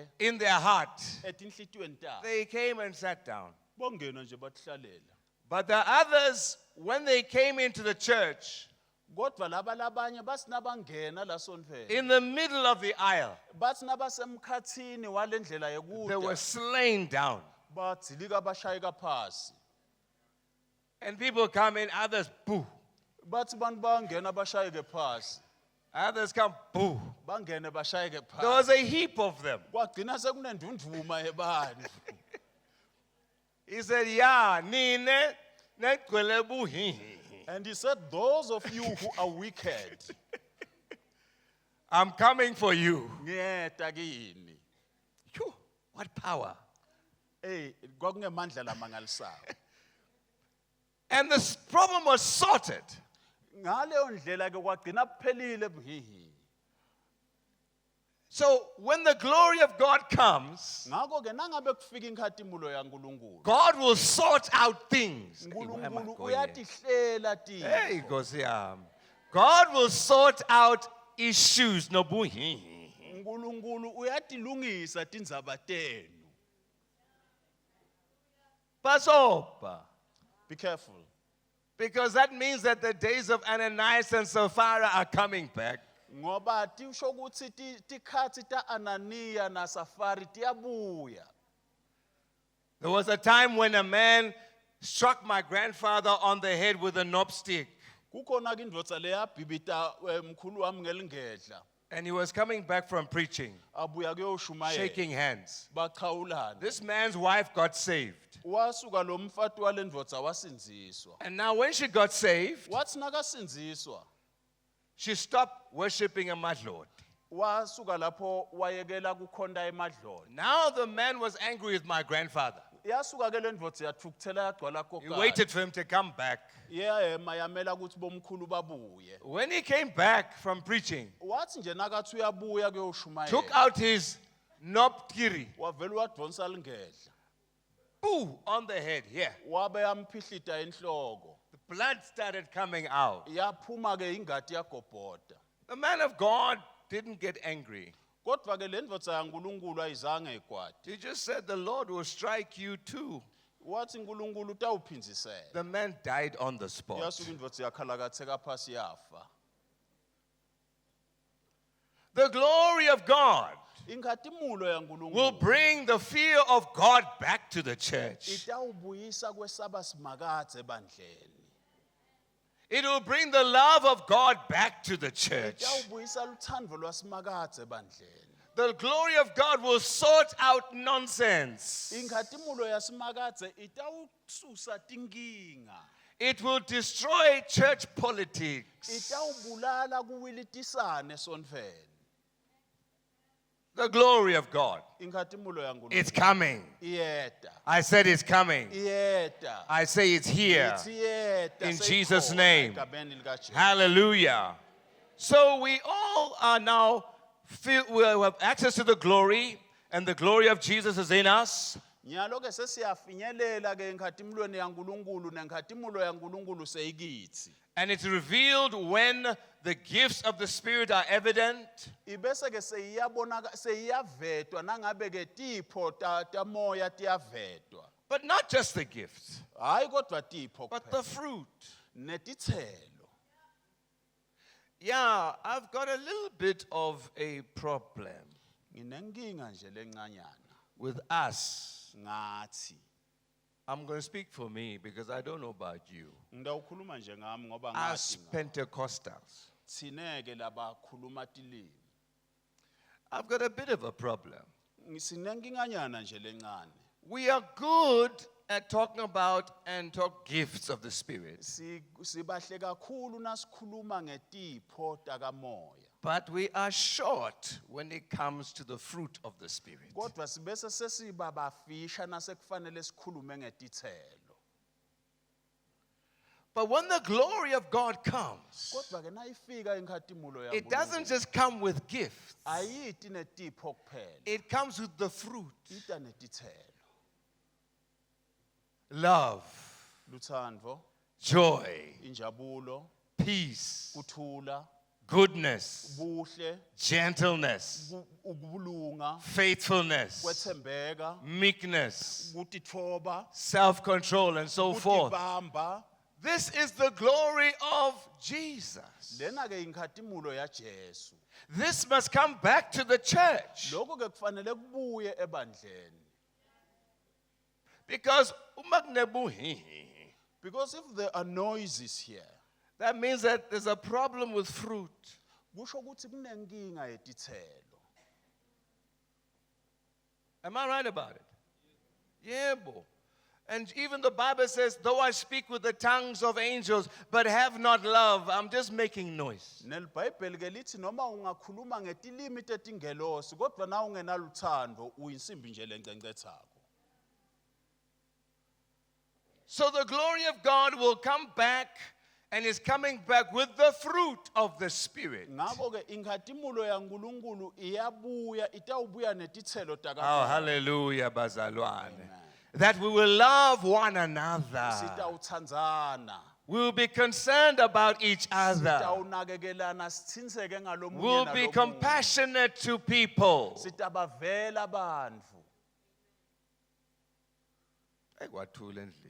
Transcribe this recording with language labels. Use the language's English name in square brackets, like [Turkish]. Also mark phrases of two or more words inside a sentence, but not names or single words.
[English] in their heart, [Swati] etinhlitweni tabo [English] they came and sat down. [Swati] bongena nje bathlalela [English] But the others, when they came into the church, [Swati] kodwa laba labanye bathi nabangena la sonfeni [English] in the middle of the aisle, [Swati] bathi nabasemkhathini walendlela [English] they were [Swati] yekuda [English] slain down. [Swati] badzilika bashayeka phasi [English] And people come in, others boo. [Swati] bathi bantu bangena bashayeke phasi [English] Others come boo. [Swati] bangene bashayeke [English] There [Swati] phasi [English] was a heap of them. [Swati] kwagcina sekunendunduma yebantu [English] He said, yeah, nine, [Swati] negcwele buhi. [English] and he said those of you who are wicked I'm coming for you. [Swati] ngiyeta kini [English] Phew, what power. [Swati] kwakungemandla lamangalisayo [English] And this problem was sorted. [Swati] ngaleyo ndlela ke kwagcina kuphelile buhihi [English] So when the glory of God comes, [Swati] ngakho ke nangabe kufika inkhatimulo yaNkulunkulu [English] God will sort out things. [Swati] uNkulunkulu uyatihlela [English] Hey, [Swati] tinto Nkosi yami. [English] God will sort out issues [Swati] no buhi. uNkulunkulu uyatilungisa tindzaba tenu Pasopa. [English] be careful Because that means that the days of Ananias and Sapphira are coming back. [Swati] ngoba tisho ukuthi tikhatsi ta Ananiya na Safari tiyabuya [English] There was a time when a man struck my grandfather on the head with a knob stick, [Swati] kukhona ke indvodza leyabhibita mkhulu wami ngelingedla [English] and he was coming back from preaching, [Swati] abuya kuyoshumayela [English] shaking hands. [Swati] baqhawulana [English] This man's wife got saved. [Swati] wasuka lo mfati walendvodza wasindziswa [English] And now, when she got saved, [Swati] wathi nakasindziswa [English] she stopped worshiping a madlord. [Swati] wasuka lapho wayekela kukhonda emadloni [English] Now, the man was angry with my grandfather. [Swati] yasuka ke le ndvodza yathukuthela yagcwala [English] He [Swati] kokala [English] waited for him to come back. [Swati] yema yamela ukuthi bomkhulu babuye [English] When he came back from preaching, [Swati] wathi nje nakathi uyabuya [English] took [Swati] kuyoshumayela [English] out his knobkiri, [Swati] wavele wadonsa lingedla [English] boo, on the head here. [Swati] wabe yamphihlita enhloko [English] The blood started coming out. [Swati] yaphuma ke ingati yagobhoda [English] The man of God didn't get angry. [Swati] kodwa ke le ndvodza yaNkulunkulu ayizange ikwati [English] He just said, the Lord will strike you too. [Swati] wathi uNkulunkulu utawuphinzisela [English] The man died on the spot. [Swati] yasuka indvodza yakhalakatheka phasi yafa [English] The glory of God [Swati] inkhatimulo [English] will [Swati] yaNkulunkulu [English] bring the fear of God back to the church. [Swati] itawubuyisa kwesaba simakadze ebandleni [English] It will bring the love of God back to the church. [Swati] itawubuyisa luthando lwasimakadze ebandleni [English] The glory of God will sort out nonsense. [Swati] inkhatimulo yasimakadze itawususa tinkinga [English] It will destroy church politics. [Swati] itawubulala kuwilitisane sonfeni [English] The glory of God. [Swati] inkhatimulo [English] It's [Swati] yaNkulunkulu [English] coming. [Swati] iyeda [English] I said it's coming. [Swati] iyeda [English] I say it's here. [Swati] ithi iyeda [English] In [Swati] seyikhona [English] Jesus' name. [Swati] egameni likaJesu. [English] Hallelujah. So we all are now we have access to the glory, and the glory of Jesus is in us. [Swati] Nyalo ke sesiyafinyelela ke enkhatimulweni yaNkulunkulu nenkhatimullo yaNkulunkulu seyikithi. [English] And it's revealed when the gifts of the Spirit are evident. [Swati] Ibese ke seyiyavedwa nangabe ke tipho tamoya tiyavedwa. [English] But not just the gifts, [Swati] Hayi kodwa tipho [English] but the [Swati] kuphela [English] fruit. [Swati] netithelo. [English] Yeah, I've got a little bit of a problem [Swati] Nginenkinga nje lencanyana [English] with us. [Swati] ngathi. [English] I'm going to speak for me because I don't know about you. [Swati] Ngidawukhuluma nje ngami ngoba [English] As [Swati] ngathi [English] Pentecostals, [Swati] sineke labakhuluma tilimi. [English] I've got a bit of a problem. [Swati] Ngisinenkinyanyana nje lencane. [English] We are good at talking about and talk gifts of the Spirit, [Swati] Sibahle kakhulu nasikhuluma ngetipho takamoya. [English] but we are short when it comes to the fruit of the Spirit. [Swati] Kodwa sibese sesiba bafisha nasekufanele sikhulume ngetithelo. [English] But when the glory of God comes, [Swati] Kodwa ke nayifika inkhathimulo [English] it doesn't [Swati] yaNkulunkulu [English] just come with gifts, [Swati] ayithi netipho kuphela, [English] it comes with the fruit. [Swati] ita netithelo. [English] Love, [Swati] Luthando, [English] joy, [Swati] injabulo, [English] peace, [Swati] kuthula, [English] goodness, [Swati] buhle, [English] gentleness, [Swati] ukubulunga, [English] faithfulness, [Swati] kwethembeka, [English] meekness, [Swati] kutithoba, [English] self-control, and so forth. [Swati] kutibamba. [English] This is the glory of Jesus. [Swati] Lena ke inkhathimulo yaJesu. [English] This must come back to the church. [Swati] Lokho ke kufanele kubuye ebandleni. [English] Because Because if there are noises here, that means that there's a problem with fruit. [Swati] kusho ukuthi kunenkinga yetithelo. [English] Am I right about it? Yeah, boy. And even the Bible says, though I speak with the tongues of angels, but have not love, I'm just making noise. [Swati] NeLibhayibheli ke lithi noma ungakhuluma ngetilimi tetingelosi kodwa na ungenaluthando uyinsimbi nje lencengcethako. [English] So the glory of God will come back and is coming back with the fruit of the Spirit. [Swati] Ngakho ke inkhathimulo yaNkulunkulu iyabuya itawubuya netithelo [English] Oh, [Swati] takamoya. hallelujah, bazalwane. [English] That we will love one another. [Swati] Sitawutsandzana. [English] We will be concerned about each other. [Swati] Sitawunakekelana sithinseke ngalomunye [English] We'll be [Swati] nalomunye. [English] compassionate to people. [Swati] Sitabavela bantfu. Hey, kwathula endlini.